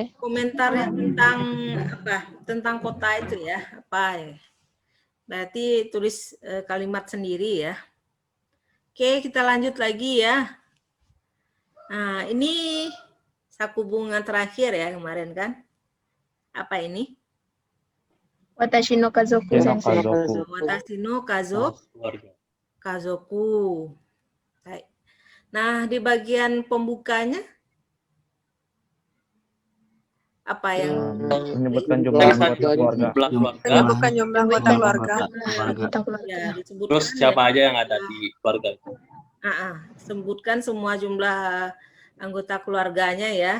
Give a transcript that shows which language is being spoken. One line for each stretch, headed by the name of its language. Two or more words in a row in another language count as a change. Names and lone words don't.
Indonesian: Komentarnya tentang apa? Tentang kota itu ya, apa ya? Berarti tulis kalimat sendiri ya. Oke, kita lanjut lagi ya. Nah, ini saku bunga terakhir ya kemarin kan? Apa ini?
Japanese: 私の家族先生. 私の
Indonesian: Keluarga.
Japanese: kazoku.
Indonesian: Baik. Nah, di bagian pembukanya apa yang Menyebutkan jumlah anggota keluarga. Jumlah keluarga. Menyebutkan jumlah anggota keluarga. Anggota keluarga. ya disebutkan Terus siapa aja yang ada di keluarga? sebutkan semua jumlah anggota keluarganya ya.